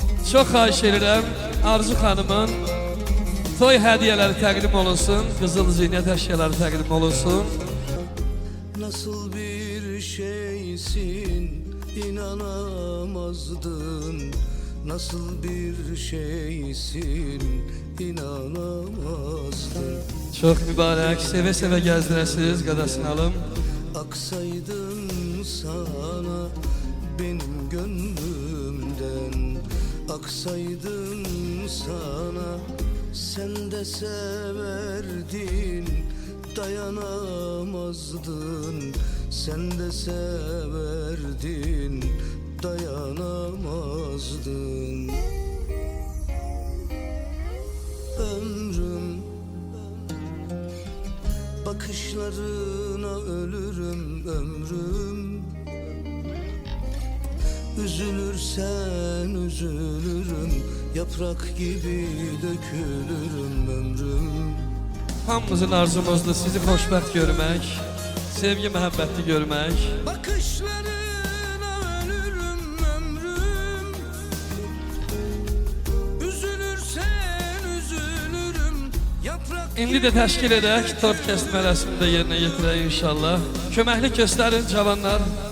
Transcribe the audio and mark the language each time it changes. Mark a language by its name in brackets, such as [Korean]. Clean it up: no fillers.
[Azerbaijani] Çox xahiş edirəm, Arzu xanımın toy hədiyələri təqdim olunsun, qızıl zinət əşyaları təqdim olunsun. [Turkish] Nasıl bir şeysin inanamazdın. Nasıl bir şeysin inanamazdın. [Azerbaijani] Çox mübarək, sevə-sevə gəzdirəsiniz, qədəsini alım. [Turkish] Aksaydım sana benim gönlümden. Aksaydım sana sen de severdin. Dayanamazdın, sen de severdin. Dayanamazdın. Ömrüm, bakışlarına ölürüm ömrüm. Üzülürsen üzülürüm, yaprak gibi dökülürüm ömrüm. [Azerbaijani] Hamımızın arzumuzdur sizi xoşbəxt görmək, sevgi, məhəbbətli görmək. [Turkish] Bakışlarına ölürüm ömrüm. Üzülürsen üzülürüm, yaprak [Azerbaijani] İndi də təşkil edək, tort kəsmə mərasimi də yerinə yetirək inşallah. Köməklik göstərin cavanlar.